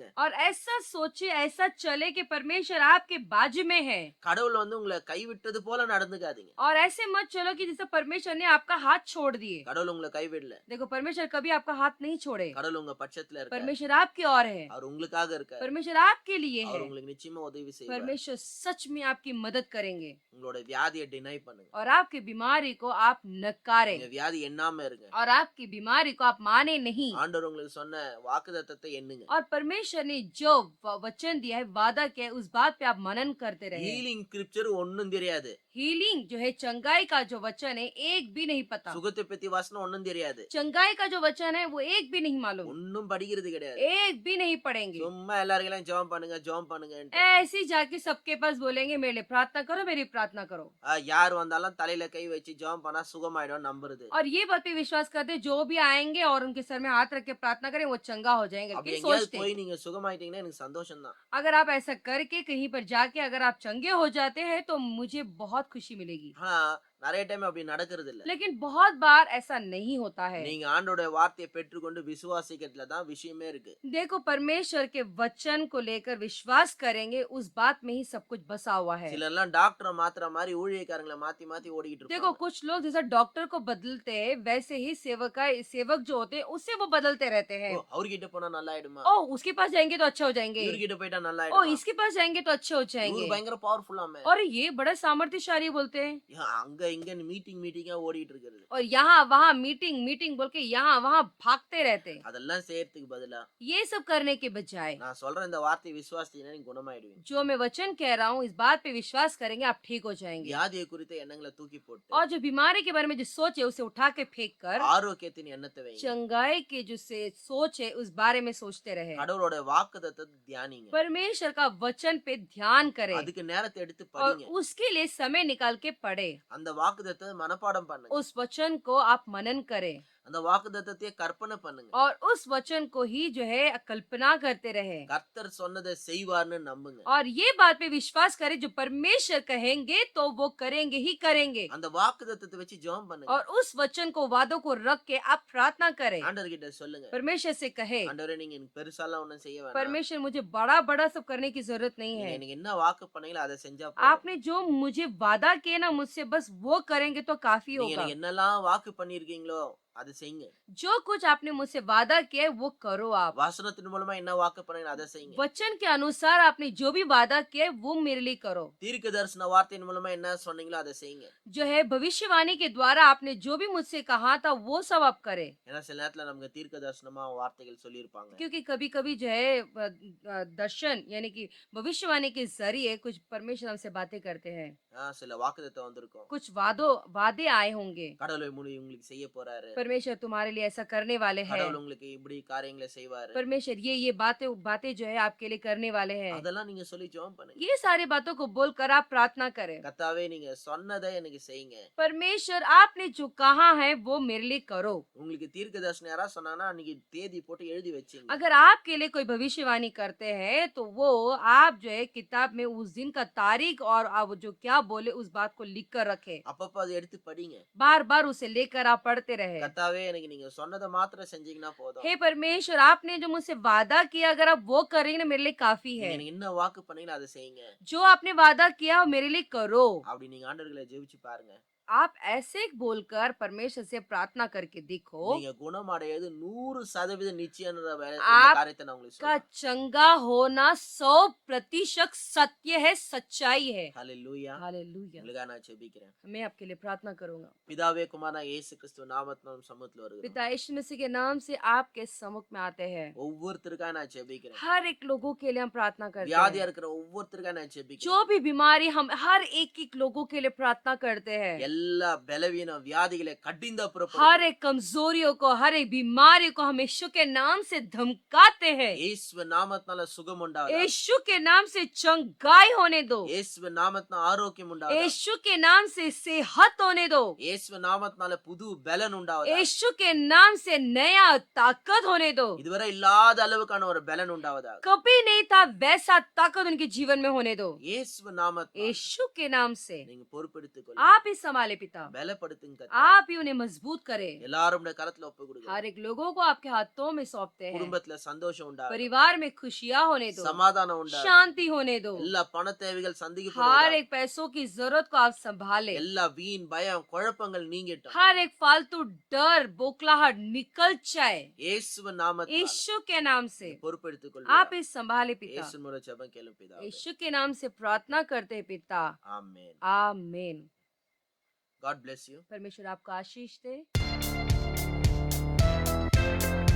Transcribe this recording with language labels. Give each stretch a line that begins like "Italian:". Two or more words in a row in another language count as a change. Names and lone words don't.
Hindi: और ऐसा सोचे, ऐसा चले कि परमेश्वर आपके बाजू में है।
Tamil: கடவுள் வந்து உங்களை கைவிட்டது போல நடந்துக்காதீங்க.
Hindi: और ऐसे मत चलो कि जैसे परमेश्वर ने आपका हाथ छोड़ दिए।
Tamil: கடவுள் உங்களை கைவிடல.
Hindi: देखो परमेश्वर कभी आपका हाथ नहीं छोड़े,
Tamil: கடவுள் உங்க பட்சத்துல இருக்கார்.
Hindi: परमेश्वर आपकी ओर है,
Tamil: அவர் உங்களுக்காக இருக்கார்.
Hindi: परमेश्वर आपके लिए
Tamil: அவர்
Hindi: है।
Tamil: உங்களுக்கு நிச்சயமா உதவி செய்வார்.
Hindi: परमेश्वर सच में आपकी मदद करेंगे
Tamil: உங்களோட வியாதியை டினை பண்ணுங்க.
Hindi: और आपकी बीमारी को आप नकारें
Tamil: நீங்க வியாதி எண்ணாம இருங்க.
Hindi: और आपकी बीमारी को आप माने नहीं।
Tamil: ஆண்டவர் உங்களுக்கு சொன்ன வாக்குத்தத்தத்தை எண்ணுங்க.
Hindi: और परमेश्वर ने जो वचन दिया है, वादा किया है, उस बात पे आप मनन करते रहे।
English: healing scripture
Tamil: ஒண்ணும் தெரியாது.
Hindi: हीलिंग जो है चंगाई का जो वचन है एक भी नहीं पता।
Tamil: சுகத்தை பத்தி வசனம் ஒண்ணும் தெரியாது.
Hindi: चंगाई का जो वचन है वो एक भी नहीं मालूम,
Tamil: ஒண்ணும் படிக்கிறது கிடையாது.
Hindi: एक भी नहीं पढ़ेंगे।
Tamil: சும்மா எல்லாருக்கும் ஜெபம் பண்ணுங்க ஜெபம் பண்ணுங்க.
Hindi: ऐसे ही जाके सबके पास बोलेंगे मेरे लिए प्रार्थना करो, मेरी प्रार्थना करो।
Tamil: யார் வந்தாலும் தலையில கை வச்சு ஜெபம் பண்ணா சுகமாயிடும் நம்புறது.
Hindi: और ये बात पे विश्वास करते हैं, जो भी आएंगे और उनके सर में हाथ रख के प्रार्थना करें वो चंगा हो जाएंगे
Tamil: அப்படி
Hindi: करके
Tamil: எங்கேயாவது
Hindi: सोचते
Tamil: போய்
Hindi: हैं।
Tamil: நீங்க சுகமாயிட்டீங்கன்னா எனக்கு சந்தோஷம் தான்.
Hindi: अगर आप ऐसा करके कहीं पर जाके अगर आप चंगे हो जाते हैं तो मुझे बहुत खुशी मिलेगी।
Tamil: ஆனா நிறைய டைம் அப்படி நடக்கிறது இல்ல.
Hindi: लेकिन बहुत बार ऐसा नहीं होता है।
Tamil: நீங்க ஆண்டோட வார்த்தையை பெற்றுக்கொண்டு விசுவாசிக்கிறதுல தான் விஷயமே இருக்கு.
Hindi: देखो परमेश्वर के वचन को लेकर विश्वास करेंगे उस बात में ही सब कुछ बसा हुआ है।
Tamil: சிலர்லாம் டாக்டரை மாத்துற மாதிரி ஊழியக்காரங்களை மாத்தி மாத்தி ஓடிக்கிட்டு
Hindi: देखो
Tamil: இருப்பாங்க.
Hindi: कुछ लोग जैसा डॉक्टर को बदलते हैं वैसे ही सेवक जो होते हैं उससे वो बदलते रहते हैं।
Tamil: ஓ, அவர்கிட்ட போனா நல்லா ஆயிடுமா,
Hindi: ओ उसके पास जाएंगे तो अच्छे हो जाएंगे,
Tamil: இவர்கிட்ட போயிட்டா நல்லா
Hindi: ओ
Tamil: ஆயிடுமா,
Hindi: इसके पास जाएंगे तो अच्छे हो
Tamil: இவரு
Hindi: जाएंगे,
Tamil: பயங்கர பவர்ஃபுல்லாமே,
Hindi: और ये बड़ा सामर्थ्यशाली बोलते हैं।
Tamil: அங்க இங்கன்னு மீட்டிங்கா ஓடிட்டு இருக்கிறது.
Hindi: और यहाँ वहाँ मीटिंग मीटिंग बोल के यहाँ वहाँ भागते रहते हैं।
Tamil: அதெல்லாம் செய்யறதுக்கு பதிலா
Hindi: ये सब करने के बजाय
Tamil: நான் சொல்ற இந்த வார்த்தையை விசுவாசித்தீங்கன்னா நீங்க குணமாயிடுவீங்க.
Hindi: जो मैं वचन कह रहा हूँ, इस बात पे विश्वास करेंगे, आप ठीक हो जाएंगे।
Tamil: வியாதியை குறித்த எண்ணங்களை தூக்கி போட்டு
Hindi: और जो बीमारी के बारे में जो सोच है उसे उठा के फेंक कर
Tamil: ஆரோக்கியத்தின் எண்ணத்தை வைங்க.
Hindi: चंगाई के जो से सोच है उस बारे में सोचते रहे।
Tamil: கடவுளோட வாக்குத்தத்தத்தை தியானிங்க.
Hindi: परमेश्वर का वचन पे ध्यान करें
Tamil: அதுக்கு நேரத்தை எடுத்து
Hindi: और
Tamil: படிங்க.
Hindi: उसके लिए समय निकाल के पढ़े।
Tamil: அந்த வாக்குத்தத்தத்தை மனப்பாடம் பண்ணுங்க.
Hindi: उस वचन को आप मनन करें
Tamil: அந்த வாக்குத்தத்தத்தை கற்பனை பண்ணுங்க.
Hindi: और उस वचन को ही जो है कल्पना करते रहे
Tamil: கர்த்தர் சொன்னதை செய்வார்னு நம்புங்க.
Hindi: और ये बात पे विश्वास करें, जो परमेश्वर कहेंगे तो वो करेंगे ही करेंगे।
Tamil: அந்த வாக்குத்தத்தத்தை வச்சு ஜெபம் பண்ணுங்க.
Hindi: और उस वचन को वादों को रख के आप प्रार्थना करें,
Tamil: ஆண்டவர்கிட்ட சொல்லுங்க.
Hindi: परमेश्वर से कहे,
Tamil: ஆண்டவரே நீங்க எனக்கு பெருசாலாம் ஒண்ணும் செய்ய வேணாம்.
Hindi: परमेश्वर मुझे बड़ा बड़ा सब करने की जरूरत नहीं
Tamil: நீங்க
Hindi: है।
Tamil: எனக்கு என்ன வாக்கு பண்ணீங்களோ அதை செஞ்சா போதும்.
Hindi: आपने जो मुझे वादा किया ना मुझसे, बस वो करेंगे तो काफी
Tamil: நீங்க
Hindi: होगा।
Tamil: எனக்கு என்னெல்லாம் வாக்கு பண்ணிருக்கீங்களோ அதை செய்யுங்க.
Hindi: जो कुछ आपने मुझसे वादा किया है वो करो आप।
Tamil: வசனத்தின் மூலமா என்ன வாக்கு பண்ணீங்களோ அதை செய்யுங்க.
Hindi: वचन के अनुसार आपने जो भी वादा किया है वो मेरे लिए करो।
Tamil: தீர்க்க தரிசன வார்த்தையின் மூலமா என்ன சொன்னீங்களோ அதை செய்யுங்க.
Hindi: जो है भविष्यवाणी के द्वारा आपने जो भी मुझसे कहा था वो सब आप करें।
Tamil: ஏன்னா சில நேரத்துல நமக்கு தீர்க்க தரிசனமா வார்த்தைகள் சொல்லியிருப்பாங்க.
Hindi: क्योंकि कभी कभी जो है दर्शन यानी कि भविष्यवाणी के जरिए कुछ परमेश्वर हमसे बातें करते हैं,
Tamil: சில வாக்குத்தத்தம் வந்திருக்கும்.
Hindi: कुछ वादे आए होंगे।
Tamil: கடவுளை உங்களுக்கு செய்ய போறாரு.
Hindi: परमेश्वर तुम्हारे लिए ऐसा करने वाले हैं,
Tamil: கடவுள் உங்களுக்கு இப்படி காரியங்களை செய்வாரு.
Hindi: परमेश्वर ये बातें जो है आपके लिए करने वाले हैं।
Tamil: அதெல்லாம் நீங்க சொல்லி ஜெபம் பண்ணுங்க.
Hindi: ये सारी बातों को बोलकर आप प्रार्थना करें,
Tamil: கர்த்தாவே நீங்க சொன்னதை எனக்கு செய்யுங்க.
Hindi: परमेश्वर आपने जो कहा है वो मेरे लिए करो।
Tamil: உங்களுக்கு தீர்க்க தரிசனம் யாரா சொன்னாங்கன்னா அன்னைக்கு தேதி போட்டு எழுதி வச்சீங்க.
Hindi: अगर आपके लिए कोई भविष्यवाणी करते हैं तो वो आप जो है किताब में उस दिन का तारीख और आप जो क्या बोले उस बात को लिख कर रखे,
Tamil: அப்பப்ப அதை எடுத்து படிங்க.
Hindi: बार बार उसे लेकर आप पढ़ते रहे।
Tamil: கர்த்தாவே எனக்கு நீங்க சொன்னதை மாத்திரம் செஞ்சீங்கன்னா போதும்.
Hindi: हे परमेश्वर, आपने जो मुझसे वादा किया अगर आप वो करेंगे ना मेरे लिए काफी
Tamil: நீங்க
Hindi: है।
Tamil: எனக்கு என்ன வாக்கு பண்ணீங்களோ அதை செய்யுங்க.
Hindi: जो आपने वादा किया वो मेरे लिए करो।
Tamil: அப்படி நீங்க ஆண்டவர்களை ஜெபிச்சு பாருங்க.
Hindi: आप ऐसे बोलकर परमेश्वर से प्रार्थना करके देखो,
Tamil: நீங்க குணமடையது 100% நிச்சயம்ன்ற இந்த
Hindi: आप
Tamil: காரியத்தை நான் உங்களுக்கு
Hindi: का
Tamil: சொல்றேன்.
Hindi: चंगा होना 100% सत्य है, सच्चाई है।
Tamil: ஹalleluya.
Hindi: हालेलुया।
Tamil: உங்களுக்காக நான் ஜெபிக்கிறேன்.
Hindi: मैं आपके लिए प्रार्थना करूंगा।
Tamil: பிதாவே குமாரனா இயேசு கிறிஸ்து நாமத்தினால சமூகத்துல வருகிறேன்.
Hindi: पिता यीशु मसीह के नाम से आपके सम्मुख में आते हैं।
Tamil: ஒவ்வொருத்தருக்காக நான் ஜெபிக்கிறேன்.
Hindi: हर एक लोगों के लिए हम प्रार्थना करते
Tamil: வியாதியா
Hindi: हैं।
Tamil: இருக்கிற ஒவ்வொருத்தருக்காக நான் ஜெபிக்கிறேன்.
Hindi: जो भी बीमारी, हम हर एक लोगों के लिए प्रार्थना करते हैं।
Tamil: எல்லா பலவீன வியாதிகளை
Hindi: हर
Tamil: கடிந்தப்புறப்படுத்துகிறேன்.
Hindi: एक कमजोरियों को, हर एक बीमारी को हम यीशु के नाम से धमकाते हैं।
Tamil: இயேசு நாமத்தினால சுகம் உண்டாவதாக.
Hindi: यीशु के नाम से चंगाई होने दो।
Tamil: இயேசு நாமத்தினால ஆரோக்கியம் உண்டாவதாக.
Hindi: यीशु के नाम से सेहत होने दो।
Tamil: இயேசு நாமத்தினால புது பலன் உண்டாவதாக.
Hindi: यीशु के नाम से नया ताकत होने दो।
Tamil: இதுவரை இல்லாத அளவுக்கான ஒரு பலன் உண்டாவதாக.
Hindi: कभी नहीं था वैसा ताकत उनके जीवन में होने दो।
Tamil: இயேசு நாமத்தினால
Hindi: यीशु के नाम से
Tamil: நீங்க பொறுப்பெடுத்துக் கொள்ளுங்க.
Hindi: आप ही संभाले पिता,
Tamil: பலப்படுத்துங்க.
Hindi: आप ही उन्हें मजबूत करें।
Tamil: எல்லாரும் உடைய கரத்துல ஒப்பு கொடுங்க.
Hindi: हर एक लोगों को आपके हाथों में सौंपते हैं।
Tamil: குடும்பத்துல சந்தோஷம் உண்டாவதாக.
Hindi: परिवार में खुशियां होने दो,
Tamil: சமாதானம் உண்டாவதாக.
Hindi: शांति होने दो।
Tamil: எல்லா பண தேவைகள்
Hindi: हर
Tamil: சந்திக்கப்படுவதாக.
Hindi: एक पैसों की जरूरत को आप संभाले।
Tamil: எல்லா வீண் பயம் குழப்பங்கள் நீங்கட்டும்.
Hindi: हर एक फालतू डर, बोखलाहट निकल जाए
Tamil: இயேசு நாமத்தினால
Hindi: यीशु के नाम से।
Tamil: பொறுப்பெடுத்துக்
Hindi: आप
Tamil: கொள்ளுங்க.
Hindi: ही संभाले पिता,
Tamil: இயேசு மூலம் ஜெபம் கேளும் பிதாவே.
Hindi: यीशु के नाम से प्रार्थना करते हैं पिता।
Tamil: ஆமென்.
Hindi: आमीन।
English: God bless you.
Hindi: परमेश्वर आपको आशीष दे।